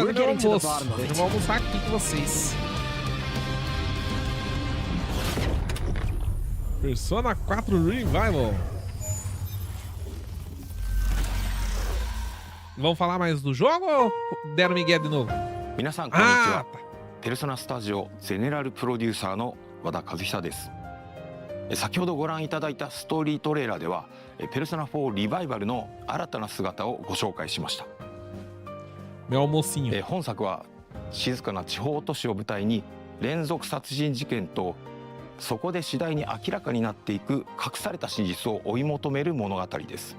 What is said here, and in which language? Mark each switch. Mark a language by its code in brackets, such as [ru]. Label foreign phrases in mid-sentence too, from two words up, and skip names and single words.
[en] we're getting to the bottom of it. [pt] Vamos almoçar aqui com vocês. Persona 4 Revival. Vamos falar mais do jogo ou deram Miguel de novo? [ja] 皆さんこんにちは。ペルソナスタジオゼネラルプロデューサーの和田和久です。先ほどご覧いただいたストーリートレーラーではペルソナ4リバイバルの新たな姿をご紹介しました。本作は静かな地方都市を舞台に連続殺人事件とそこで次第に明らかになっていく隠された真実を追い求める物語です。